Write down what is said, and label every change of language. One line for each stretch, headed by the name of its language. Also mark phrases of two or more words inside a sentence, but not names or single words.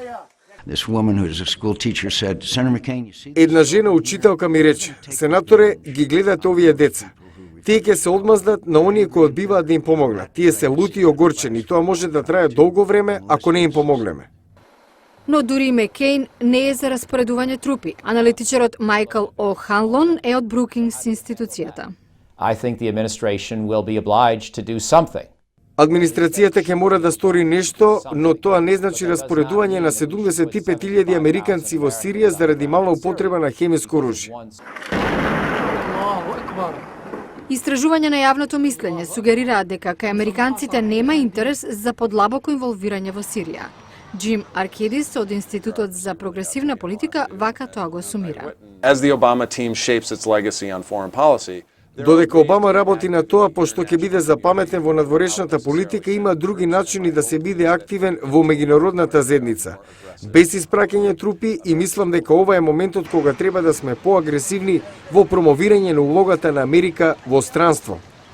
Macedonian: Една жена учителка ми рече: "Сенаторе, ги гледате овие деца. Тие ќе се одмаздат на оние кои одбиваат да им помогнат. Тие се лути и огорчени, тоа може да трае долго време ако не им помогнеме." Но дури и Маккейн не е за распоредување трупи. Аналитичарот Майкл О'Ханлон е од Брукингс институцијата.
English: I think the administration will be obliged to do something.
Macedonian: Администрацијата ќе мора да стори нешто, но тоа не значи распоредување на 75.000 американци во Сирија заради мала употреба на хемиско оружје. Истражување на јавното мислење сугерираат дека кај американците нема интерес за подлабоко инволвирање во Сирија. Джим Аркедис од Институтот за прогресивна политика вака тоа го сумира.
English: As the Obama team shapes its legacy on foreign policy,
Macedonian: Додека Обама работи на тоа, пошто ќе биде запаметен во надворешната политика, има други начини да се биде активен во меѓународната заедница, без испраќање трупи, и мислам дека ова е моментот кога треба да сме поагресивни во промовирање на улогата на Америка во странство.